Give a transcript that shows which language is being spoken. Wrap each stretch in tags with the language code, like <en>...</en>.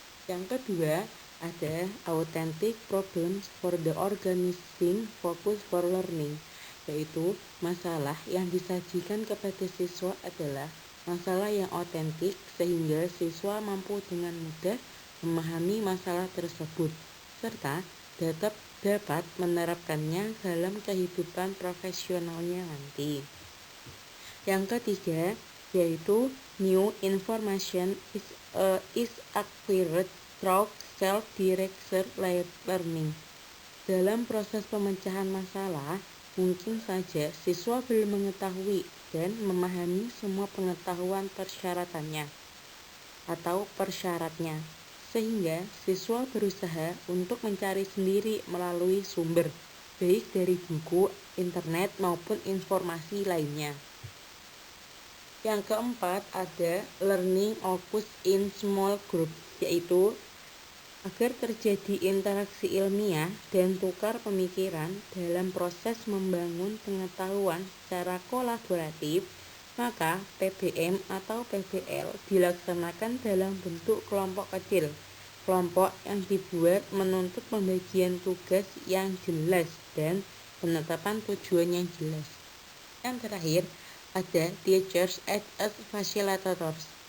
<id>Yang kedua, ada</id> <en>authentic problems for the organizing focus for learning,</en> <id>yaitu masalah yang disajikan kepada siswa adalah masalah yang otentik sehingga siswa mampu dengan mudah memahami masalah tersebut, serta dapat menerapkannya dalam kehidupan profesionalnya nanti. Yang ketiga, yaitu</id> <en>new information is acquired through self-directed learning.</en> <id>Dalam proses pemecahan masalah, mungkin saja siswa belum mengetahui dan memahami semua pengetahuan persyaratannya atau persyaratnya, sehingga siswa berusaha untuk mencari sendiri melalui sumber, baik dari buku, internet, maupun informasi lainnya. Yang keempat ada</id> <en>learning occurs in small group,</en> <id>yaitu agar terjadi interaksi ilmiah dan tukar pemikiran dalam proses membangun pengetahuan secara kolaboratif, maka PBM atau PBL dilaksanakan dalam bentuk kelompok kecil. Kelompok yang dibuat menuntut pembagian tugas yang jelas dan penetapan tujuan yang jelas. Yang terakhir, ada</id> <en>teachers as facilitators.</en>